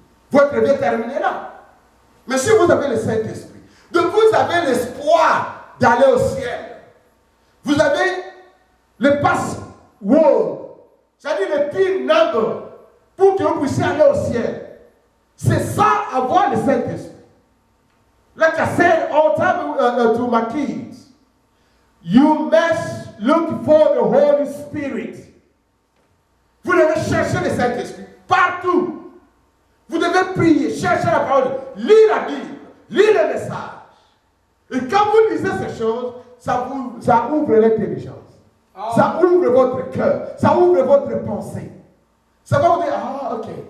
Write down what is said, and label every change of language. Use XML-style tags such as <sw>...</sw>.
<fr>Votre vie est terminée là. Mais si vous avez le Saint-Esprit, donc vous avez l'espoir d'aller au ciel. Vous avez le password, c'est-à-dire le PIN number, pour que vous puissiez aller au ciel. C'est ça, avoir le Saint-Esprit.</fr> <en>Like I said all the time to my kids, you must look for the Holy Spirit.</en> <fr>Vous devez chercher le Saint-Esprit partout. Vous devez prier, chercher la parole, lire la Bible, lire le message. Et quand vous lisez ces choses, ça ouvre l'intelligence. Ça ouvre votre cœur. Ça ouvre votre pensée. Ça va vous dire, ah, ok.</fr>